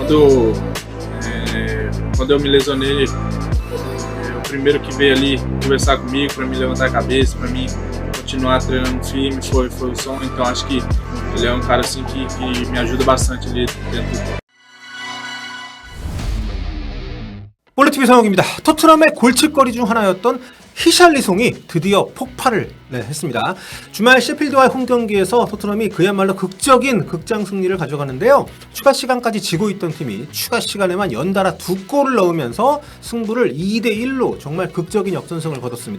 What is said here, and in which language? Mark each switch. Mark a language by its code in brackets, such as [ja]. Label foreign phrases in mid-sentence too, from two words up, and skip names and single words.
[pt] quando eu me lesionei, o primeiro que veio ali conversar comigo para me levantar a cabeça, para mim continuar treinando firme foi o Son. Então acho que ele é um cara assim que me ajuda bastante ali dentro do campo. [ko] 볼리TV 성욱입니다. 토트넘의 골칫거리 중 하나였던 히샬리송이 드디어 폭발을 했습니다. 주말 셰필드와의 홈경기에서 토트넘이 그야말로 극적인 극장 승리를 가져가는데요. 추가 시간까지 지고 있던 팀이 추가 시간에만 연달아 2골을 넣으면서 승부를 2대1로 정말 극적인 역전승을 거뒀습니다.